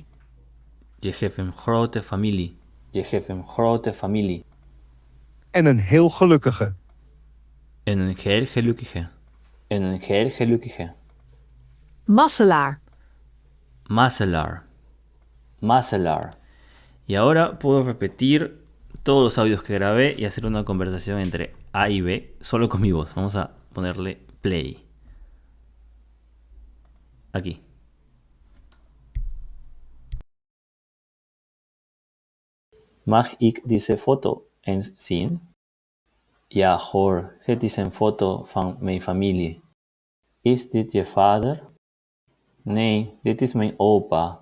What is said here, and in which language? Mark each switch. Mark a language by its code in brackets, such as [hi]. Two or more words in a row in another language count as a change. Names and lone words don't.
[nl] Je hebt een grote familie. Je hebt een grote familie. En een heel gelukkige. En een heel gelukkige. En een heel gelukkige. Masselaar. Maselar. Maselar. [es] Y ahora puedo repetir todos los audios que grabé y hacer una conversación entre A y B solo con mi voz. Vamos a ponerle play. Aquí. [nl] Mag ik deze foto eens zien? Ja hoor, het is een foto van mijn familie. Is dit je vader? Nee, dit is mijn opa.